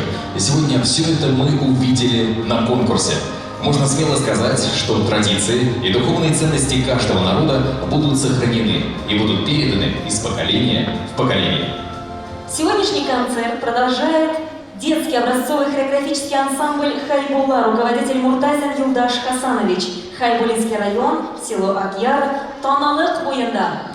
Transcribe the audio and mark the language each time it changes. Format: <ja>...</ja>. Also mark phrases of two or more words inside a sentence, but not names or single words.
<ru>И сегодня все это мы увидели на конкурсе. Можно смело сказать, что традиции и духовные ценности каждого народа будут сохранены и будут переданы из поколения в поколение. Сегодняшний концерт продолжает детский образцовый хореографический ансамбль «Хайбулла», руководитель Муртазин Юлдаш Хасанович, Хайбулинский район, село Акьяр,</ru> <ba>Тоналык Буянда.</ba>